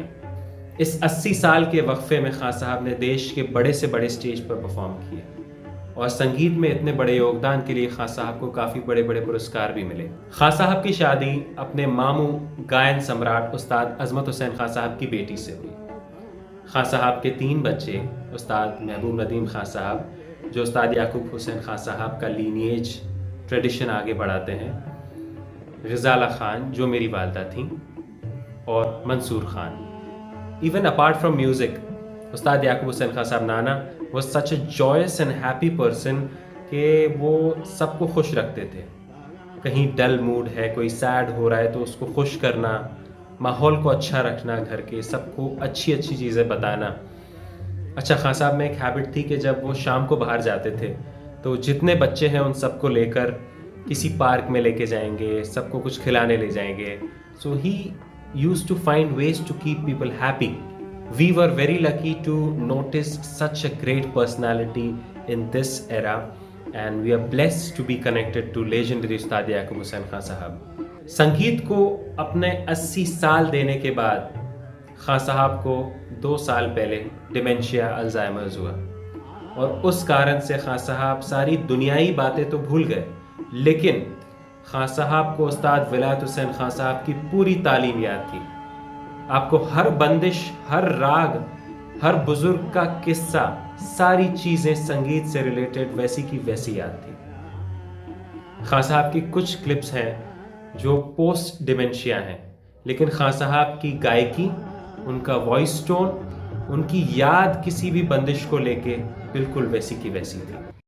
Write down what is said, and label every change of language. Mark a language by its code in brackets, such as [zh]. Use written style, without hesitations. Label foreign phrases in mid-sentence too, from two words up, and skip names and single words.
[hi] इस 80 साल के वक्फे में खां साहब ने देश के बड़े से बड़े स्टेज पर परफॉर्म किया और संगीत में इतने बड़े योगदान के लिए खां साहब को काफ़ी बड़े बड़े पुरस्कार भी मिले। खां साहब की शादी अपने मामू गायन सम्राट उस्ताद अजमत हुसैन खां साहब की बेटी से हुई। खां साहब के 3 बच्चे उस्ताद महबूब नदीम खां साहब, जो उस्ताद याकूब हुसैन खां साहब का [en] lineage tradition [hi] आगे बढ़ाते हैं, ग़ज़ाला ख़ान जो मेरी वालदा थी, और मंसूर ख़ान। [en] even apart from music, उस्ताद याकूब हुसैन खां साहब [hi] नाना वो [en] such a joyous and happy person [hi] कि वो सबको खुश रखते थे। कहीं [en] dull mood [hi] है, कोई सैड हो रहा है तो उसको खुश करना, माहौल को अच्छा रखना, घर के सबको अच्छी अच्छी चीज़ें बताना। अच्छा, खां साहब में एक हैबिट थी कि जब वो शाम को बाहर जाते थे तो जितने बच्चे हैं उन सबको लेकर किसी पार्क में लेके जाएंगे, सबको कुछ खिलाने ले जाएंगे। [en] so he used to find ways to keep people happy. We were very lucky to notice such a great personality in this era, and we are blessed to be connected to legendary उस्ताद याकूब हुसैन खां साहब। [hi] संगीत को अपने 80 साल देने के बाद खां साहब को 2 साल पहले [en] dementia Alzheimer's [hi] हुआ, और उस कारण से खां साहब सारी दुनियाई बातें तो भूल गए, लेकिन खां साहब को उस्ताद विलायत हुसैन खां साहब की पूरी तालीम याद थी। आपको हर बंदिश, हर राग, हर बुजुर्ग का किस्सा, सारी चीज़ें संगीत से रिलेटेड वैसी की वैसी याद थी। खां साहब की कुछ क्लिप्स हैं जो [en] post dementia [hi] हैं, लेकिन खां साहब की गायकी, उनका [en] voice tone, [hi] उनकी याद किसी भी बंदिश को लेके बिल्कुल वैसी की वैसी थी।